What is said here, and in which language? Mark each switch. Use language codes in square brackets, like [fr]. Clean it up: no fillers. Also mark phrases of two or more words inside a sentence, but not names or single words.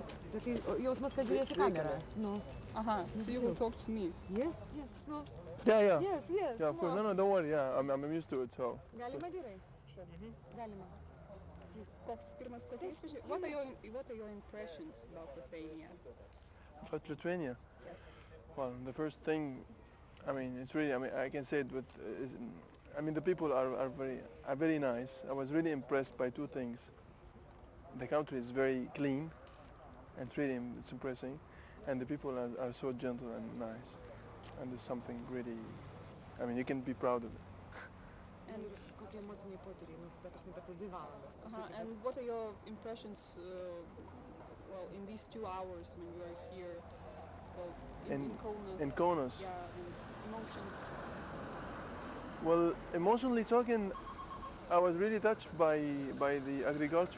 [lt] Bet tai jausmas, kad žiūrėsi kamerą. [en] No. Aha, so you will talk to me. Yes, yes, no. Yeah, yeah. Yes, yes. Yeah, of course. No, no, don't worry. Yeah, I'm used to it. So, [lt] Galima gerai? Galima. Koks pirmas koks [en] what are your impressions about Lithuania? but Lithuania. Yes. Well, the first thing, I mean, it's really. I mean, I can say it with. I mean, the people are very nice. I was really impressed by 2 things. The country is very clean, and really it's impressive, and the people are so gentle and nice, and there's something really. I mean, you can be proud of it. [lt] Ir kokie emociniai potyriai, nu, ta prasme, per tas 2 valandas. [en] And what are your impressions, well, in these 2 hours when you are here, well, in Kaunas? In Kaunas. Yeah, and emotions. Well, emotionally talking, I was really touched by the agriculture.